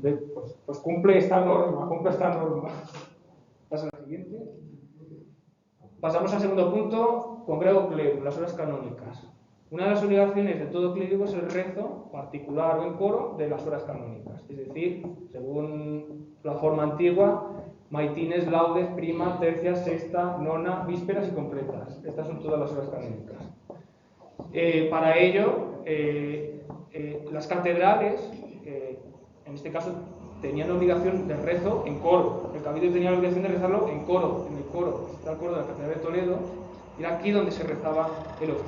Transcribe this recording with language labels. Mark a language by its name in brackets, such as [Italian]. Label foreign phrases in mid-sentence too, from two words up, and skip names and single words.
[Spanish] Pues cumple esta norma, Pasa a la siguiente. Pasamos al segundo punto, congrego clero, las horas canónicas. Una de las obligaciones de todo clérigo es el rezo particular o en coro de las horas canónicas. Es decir, según la forma antigua, maitines, laudes, prima, tercia, sexta, nona, vísperas y completas. Estas son todas las horas canónicas. Para ello, las catedrales, en este caso, tenían obligación de rezo en coro. El cabildo tenía la obligación de rezarlo en coro, en el coro. Está el coro de la Catedral de Toledo, y era aquí donde se rezaba el hostio.